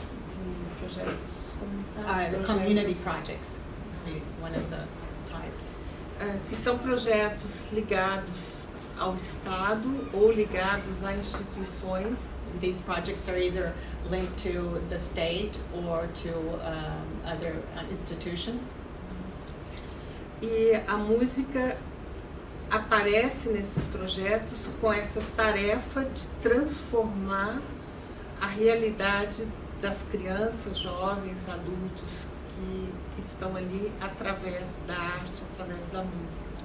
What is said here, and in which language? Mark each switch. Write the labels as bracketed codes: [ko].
[pt] De projetos comunitários. [en] The community projects would be one of the types. [pt] Que são projetos ligados ao Estado ou ligados a instituições. [en] These projects are either linked to the state or to other institutions. [pt] E a música aparece nesses projetos com essa tarefa de transformar a realidade das crianças, jovens, adultos que estão ali através da arte, através da música.